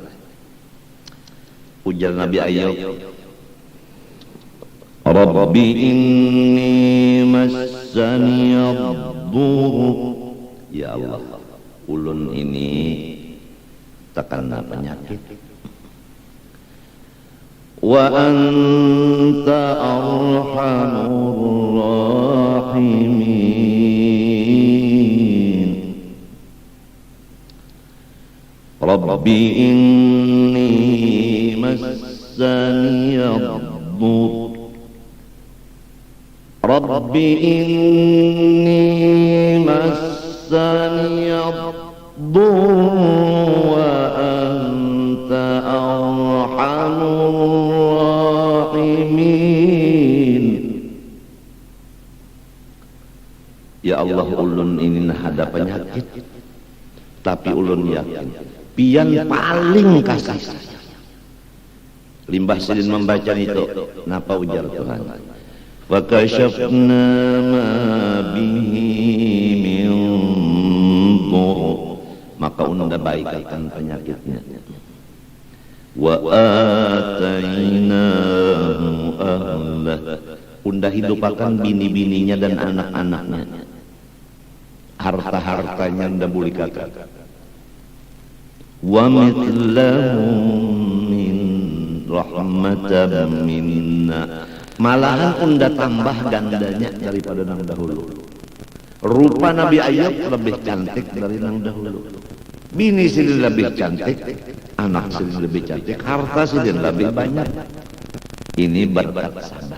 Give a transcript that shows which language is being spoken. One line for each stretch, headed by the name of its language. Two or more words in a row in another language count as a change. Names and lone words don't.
Banjar: Ujar Nabi Ayyub,
Arabic: رب إني مسني الضر.
Banjar: Ya Allah, ulun ini terkena penyakit.
Arabic: وأنت أرحم الراحمين. رب إني مسني الضر. رب إني مسني الضر وأنت أرحم الراحمين.
Banjar: Ya Allah, ulun ini ada penyakit, tapi ulun yakin pian paling kasih sayang. Limbah Sidin membaca itu, napa ujar Tuhan?
Arabic: وكشفنا ما به من ضر,
Banjar: maka unda baikkan penyakitnya.
Arabic: وآتيناه أهله,
Banjar: unda hidupakan bini-bininya dan anak-anaknya, harta-hartanya unda bulikakan.
Arabic: ومثلهم من رحمة منا,
Banjar: malahan unda tambah gandanya daripada nang dahulu. Rupa Nabi Ayyub lebih cantik dari nang dahulu. Bini Sidin lebih cantik, anak Sidin lebih cantik, harta Sidin lebih banyak. Ini berkat sabar.